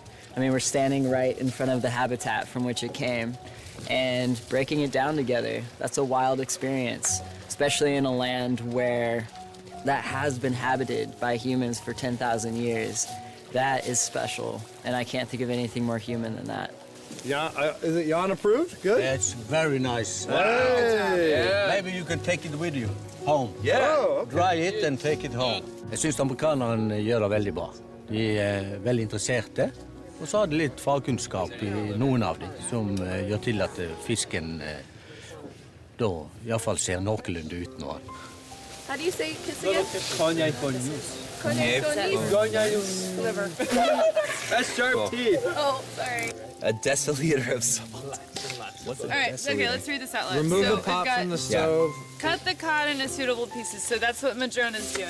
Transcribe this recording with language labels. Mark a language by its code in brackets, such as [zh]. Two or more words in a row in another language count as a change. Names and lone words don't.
[en] I mean, we're standing right in front of the habitat from which it came, and breaking it down together, that's a wild experience, especially in a land where that has been habited by humans for 10,000 years. That is special, and I can't think of anything more human than that. Jan, is it Jan approved? Good? It's very nice. Hey. Yeah. Maybe you can take it with you home. Yeah. Oh, okay. Dry it and take it home. [no] Jeg synes amerikanerne gjør det veldig bra. De veldig interesserte, og så har de litt fagkunnskap I noen av dem, som gjør til at fisken da I hvert fall ser noenlunde ut nå. [en] How do you say kiss again? Whatever. That's sharp teeth. Oh, sorry. A deciliter of salt. All right, okay, let's read this out loud. Remove so the pot we've got from the stove. Cut the cod into suitable pieces. So that's what Madrona's doing.